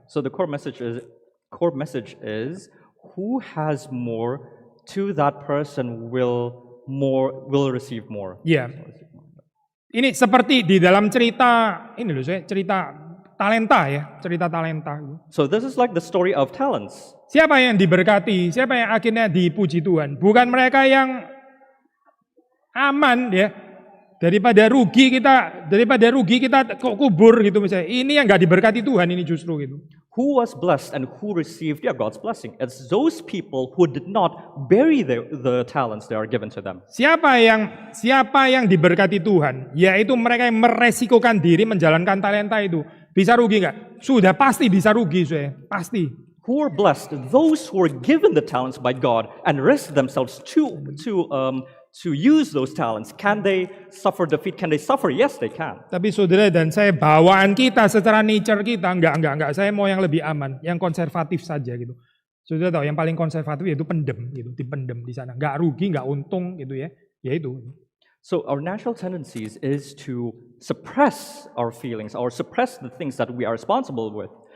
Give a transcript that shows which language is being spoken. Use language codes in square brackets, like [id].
[en] So the core message is who has more, to that person will receive more. [id] Ya. Ini seperti di dalam cerita ini loh saya, cerita talenta ya, cerita talenta. [en] So this is like the story of talents. [id] Siapa yang diberkati, siapa yang akhirnya dipuji Tuhan? Bukan mereka yang aman ya. Daripada rugi kita kok kubur gitu misalnya. Ini yang nggak diberkati Tuhan ini justru gitu. [en] Who was blessed and who received God's blessing? It's those people who did not bury the talents that are given to them. [id] Siapa yang diberkati Tuhan? Yaitu mereka yang meresikokan diri menjalankan talenta itu. Bisa rugi nggak? Sudah pasti bisa rugi, saya pasti. [en] Who are blessed? Those who are given the talents by God and risk themselves to use those talents. Can they suffer defeat? Can they suffer? Yes, they can. [id] Tapi saudara dan saya, bawaan kita secara nature kita enggak. Saya mau yang lebih aman, yang konservatif saja gitu. Saudara tahu yang paling konservatif yaitu pendem gitu, dipendem di sana. Enggak rugi, enggak untung gitu ya. Ya itu. [en] So our natural tendencies is to suppress our feelings or suppress the things that we are responsible with.